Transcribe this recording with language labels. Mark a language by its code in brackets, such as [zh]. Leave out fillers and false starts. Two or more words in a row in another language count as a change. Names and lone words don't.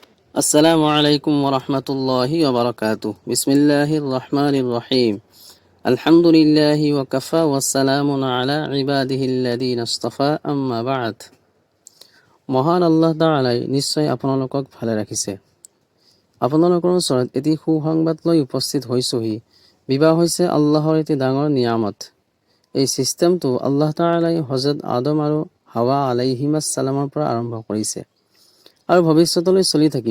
[ar] السلام عليكم ورحمة الله وبركاته. بسم الله الرحمن الرحيم. الحمد لله وكفى وسلام على عباده الذين اصطفى، أما بعد. [as] মহান আল্লাহ তাআলাই নিশ্চয় আপোনালোকক ভালে ৰাখিছে। আপোনালোকৰ ওচৰত এটি সুসংবাদ লৈ উপস্থিত হৈছোহি। বিবাহ হৈছে আল্লাহৰ এটি ডাঙৰ নিয়ামত। এই ছিষ্টেমটো আল্লাহ তাআলাই হযৰত আদম আৰু হাৱা [ar] عليهما السلام [as] পৰা আৰম্ভ কৰিছে আৰু ভৱিষ্যতলৈ চলি থাকিব।